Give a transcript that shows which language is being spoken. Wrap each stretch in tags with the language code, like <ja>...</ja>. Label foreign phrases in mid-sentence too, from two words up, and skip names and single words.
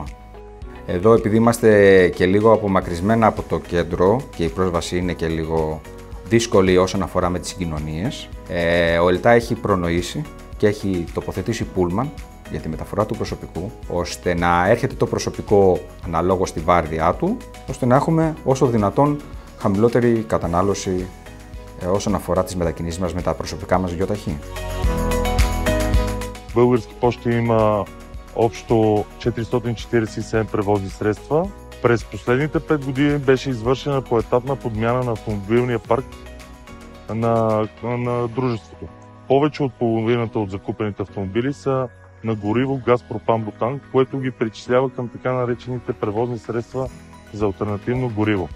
<el>Εδώ, επειδή είμαστε και λίγο απομακρυσμένα από το κέντρο και η πρόσβαση είναι και λίγο δύσκολη όσον αφορά με τις συγκοινωνίες, ο ΕΛΤΑ έχει προνοήσει και έχει τοποθετήσει πούλμαν για τη μεταφορά του προσωπικού, ώστε να έρχεται το προσωπικό αναλόγως στη βάρδιά του, ώστε να έχουμε όσο δυνατόν χαμηλότερη κατανάλωση όσον αφορά τις μετακινήσεις μας με τα προσωπικά μας γιοταχή.</el> <bg>Български пощи има общо 447 превозни средства. През последните 5 години беше извършена поетапна подмяна на автомобилния парк на дружеството. Повече от половината от закупените автомобили са на гориво газ пропан-бутан, което ги причислява към така наречените превозни средства за алтернативно гориво.</bg>